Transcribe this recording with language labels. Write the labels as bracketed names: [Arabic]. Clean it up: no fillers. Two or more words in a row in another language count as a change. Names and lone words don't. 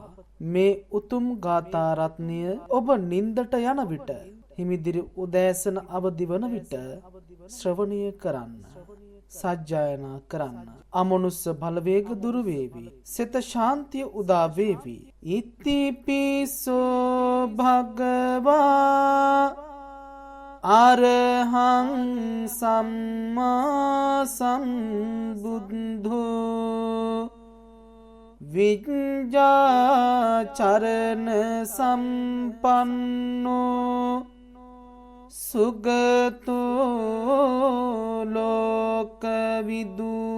[Sinhala] මේ උතුම් ගාථා රත්නය ඔබ නින්දට යන විට හිමිදිරි උදෑසන අවදි වන විට ශ්‍රවණය කරන්න. සජ්ජායනා කරන්න. අමනුස්ස බලවේග දුරු වේවි. සිත ශාන්තිය උදා වේවි. [Pali] ඉතිපිසෝ භගවා අරහං සම්මා සම්බුද්ධෝ විඤ්ඤාචරණ සම්පන්නෝ සුගතෝ ලෝකවිදු